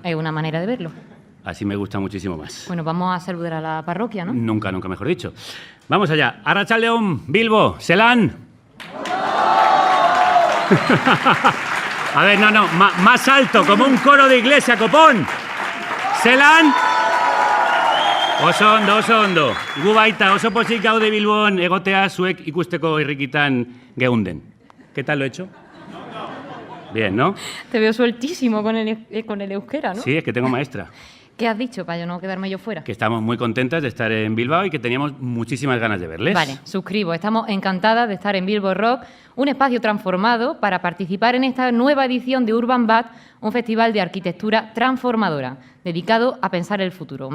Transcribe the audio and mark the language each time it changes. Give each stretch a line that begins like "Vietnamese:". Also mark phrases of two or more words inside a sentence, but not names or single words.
Spanish: Es una manera de verlo. Así me gusta muchísimo más. Bueno, vamos a saludar a la parroquia, ¿no? Nunca mejor dicho. Vamos allá.
Basque: Arratsaldeon, Bilbo, Selán.
Spanish: A ver, no, más alto, como un coro de iglesia, copón.
Basque: Zelan. Oso ondo. Gu baita, oso pozik gaude Bilbon, egotea zuek ikusteko irrikitan geunden.
Spanish: ¿Qué tal lo he hecho? Bien, ¿no? Te veo sueltísimo con el euskera, ¿no? Sí, es que tengo maestra. ¿Qué has dicho para yo no quedarme yo fuera? Que estamos muy contentas de estar en Bilbao y que teníamos muchísimas ganas de verles. Vale, suscribo. Estamos encantadas de estar en Bilbo Rock, un espacio transformado para participar en esta nueva edición de Urban Bat, un festival de arquitectura transformadora, dedicado a pensar el futuro.